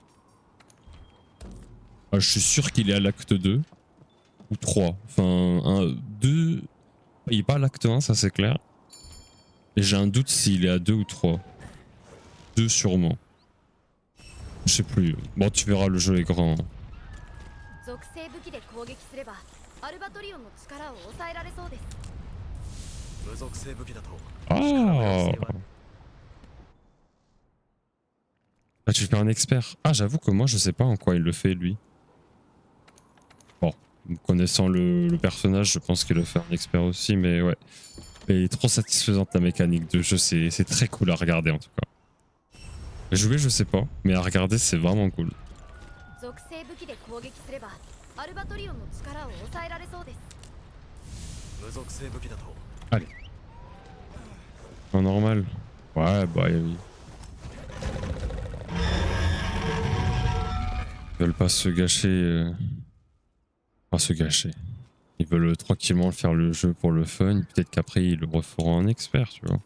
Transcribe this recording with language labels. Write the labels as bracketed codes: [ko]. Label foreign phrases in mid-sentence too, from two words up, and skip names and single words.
[fr] Ah, je suis sûr qu'il est à l'acte 2. Ou 3. Enfin, 2. Il est pas à l'acte 1, ça c'est clair. Et j'ai un doute s'il est à 2 ou 3. 2 sûrement. Je sais plus. Bon, tu verras, le jeu est grand. [ja] 属性武器で攻撃すればアルバトリオンの力を抑えられそうです。部族性武器だと [fr] Ah Ah, tu fais un expert. Ah, j'avoue que moi, je sais pas en quoi il le fait, lui. Bon, connaissant le personnage, je pense qu'il le fait un expert aussi, mais ouais. Mais il est trop satisfaisante la mécanique de jeu, c'est très cool à regarder en tout cas. Jouer, je sais pas, mais à regarder, c'est vraiment cool. [ja] 属性武器で攻撃すればアルバトリオンの力を抑えられそうです。部族性武器だと [fr] Allez. En normal. Ouais, bah oui. Ils veulent pas se gâcher. Pas se gâcher. Ils veulent tranquillement faire le jeu pour le fun. Peut-être qu'après ils le referont en expert, tu vois.